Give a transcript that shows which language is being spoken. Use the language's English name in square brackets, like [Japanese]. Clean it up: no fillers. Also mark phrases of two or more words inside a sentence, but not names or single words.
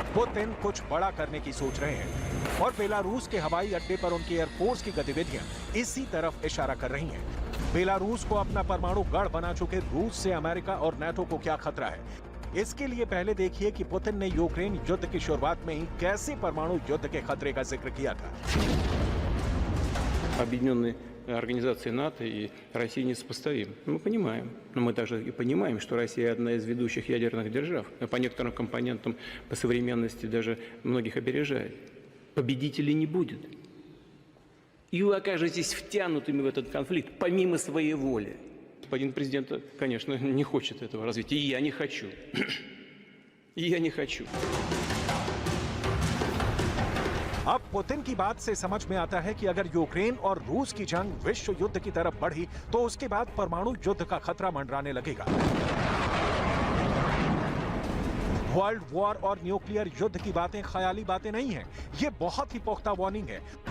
[Hindi] पुतिन कुछ बड़ा करने की सोच रहे हैं और बेलारूस के हवाई अड्डे पर उनकी एयरफोर्स की गतिविधियां इसी तरफ इशारा कर रही हैं। बेलारूस को अपना परमाणु गढ़ बना चुके रूस से अमेरिका और नाटो को क्या खतरा है, इसके लिए पहले देखिए कि पुतिन ने यूक्रेन युद्ध की शुरुआत में ही कैसे परमाणु युद्ध के खतरे का जिक्र किया था। [Russian] Объединенные организации НАТО и России несопоставимы. Мы понимаем, но мы также и понимаем, что Россия одна из ведущих ядерных держав, по некоторым компонентам по современности даже многих опережает. Победителей не будет. И вы окажетесь втянутыми в этот конфликт помимо своей воли. Господин президент, конечно, не хочет этого развития, и я не хочу. И я не хочу. [Hindi] अब पुतिन की बात से समझ में आता है कि अगर यूक्रेन और रूस की जंग विश्व युद्ध की तरफ बढ़ी तो उसके बाद परमाणु युद्ध का खतरा मंडराने लगेगा। [English] world war [Hindi] और न्यूक्लियर युद्ध की बातें ख्याली बातें नहीं हैं, ये बहुत ही पुख्ता वार्निंग है।